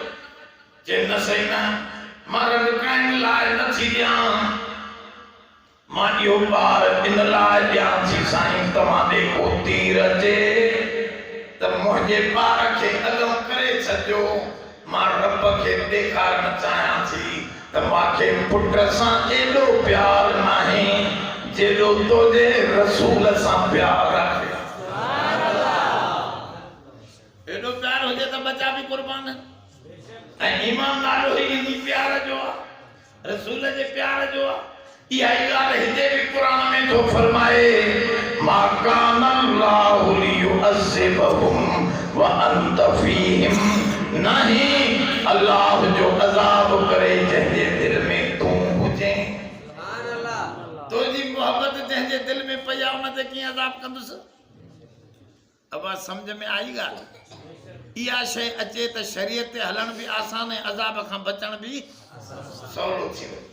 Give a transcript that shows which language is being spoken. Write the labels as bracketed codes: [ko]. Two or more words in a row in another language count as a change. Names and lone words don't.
[sd] चए न सही न, मां रंड काइण लाइ नथी ॾियां, मां इहो ॿार इन लाइ ॾियां थी साईं तव्हां ॾे को तीर अचे त मुंहिंजे ॿार खे अॻु करे छॾियो, मां रब खे ॾेखारणु चाहियां थी त मूंखे पुट सां एॾो प्यार नाहे जेॾो तुंहिंजे रसूल सां प्यार आहे। एॾो प्यार हुजे त बच्चा बि कुर्बान, ऐं ईमान नालो ई इन प्यार जो आहे, रसूल जे प्यार जो आहे। इहा ई ॻाल्हि हिते बि क़ुरान में थो फरमाए, [ar] ما كان الله ليعذبهم وأنت فيهم, [sd] नहीं अल्लाह जो अज़ाब करे जंहिंजे दिल में तूं हुजे। तुंहिंजी मोहब्बत जंहिंजे दिल में पई आहे उन ते कीअं अज़ाब कंदुसि? [ur] اب سمجھ میں آئی ڳالھ? [sd] इहा शइ अचे त शरीयत ते हलण बि आसान ऐं अज़ाब खां बचण बि सवलो थी वञे।